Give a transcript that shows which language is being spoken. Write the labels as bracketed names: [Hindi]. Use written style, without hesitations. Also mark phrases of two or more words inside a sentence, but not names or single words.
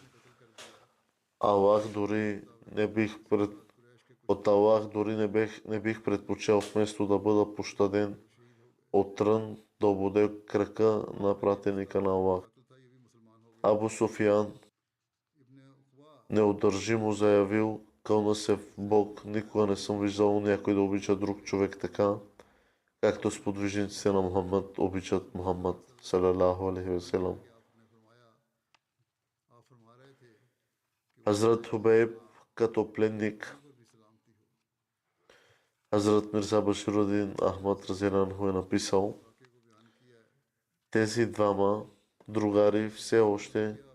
[Bulgarian] Аллах дори не бих предпочел вместо да бъда пощаден от трън да ободе крака на пратеника на Аллах. Абу Суфиян неудържимо заявил: кълна се в Бог, никога не съм виждал някой да обича друг човек така, както сподвижниците на Мухаммад обичат Мухаммад [Arabic] صلى الله عليه وسلم. [Bulgarian] Хазрат Хубейб като пленник. Хазрат Мирза Баширудин Ахмад Разенху е написал: тези двама другари все още